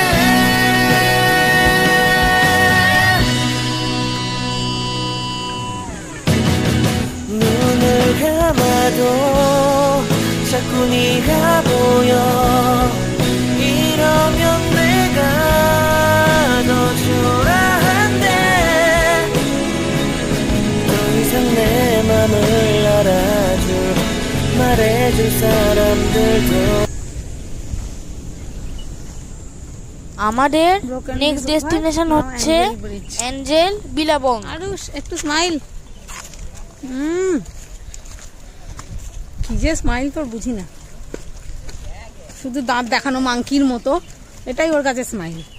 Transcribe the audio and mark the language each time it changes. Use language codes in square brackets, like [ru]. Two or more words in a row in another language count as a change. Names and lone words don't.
[ko] 눈을 감아도 자꾸 네가 보여. 이러면 내가 더 초라한데 더 이상 내 맘을 알아줄 말해줄 사람들도 [bn] আমাদের [en] next destination [bn] হচ্ছে অ্যাঞ্জেল বিলাবং। আরুষ একটু স্মাইল। কি যে স্মাইল তোর বুঝি না, শুধু দাঁত দেখানো মাংকির মতো, এটাই ওর কাছে স্মাইল।